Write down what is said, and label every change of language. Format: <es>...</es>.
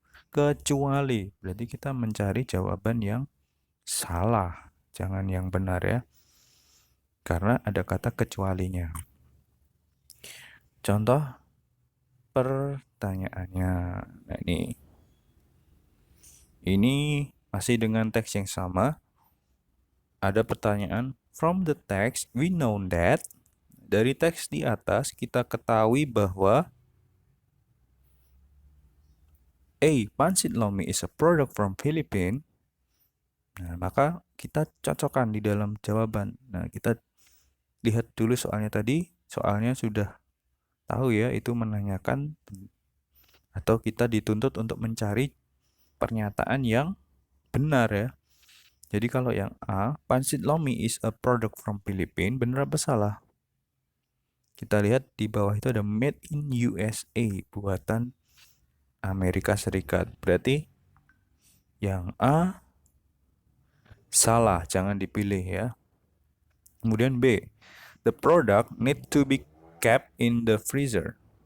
<id>Kecuali, berarti kita mencari jawaban yang salah, jangan yang benar ya. Karena ada kata kecualinya. Contoh pertanyaannya. Nah, ini masih dengan teks yang sama. Ada pertanyaan,</id> <en>from the text we know that.</en> <id>Dari teks di atas kita ketahui bahwa A.</id> <en>Pansit Lomi is a product from Philippines.</en> <id>Nah, maka kita cocokkan di dalam jawaban. Nah, kita lihat dulu soalnya tadi. Soalnya sudah tahu ya, itu menanyakan atau kita dituntut untuk mencari pernyataan yang benar ya. Jadi kalau yang A,</id> <en>Pansit Lomi is a product from Philippines,</en> <id>benar apa salah? Kita lihat di bawah itu ada</id> <en>made in USA,</en> <id>buatan Amerika Serikat. Berarti yang A salah, jangan dipilih ya. Kemudian B,</id> <en>the product need to be kept in the freezer.</en>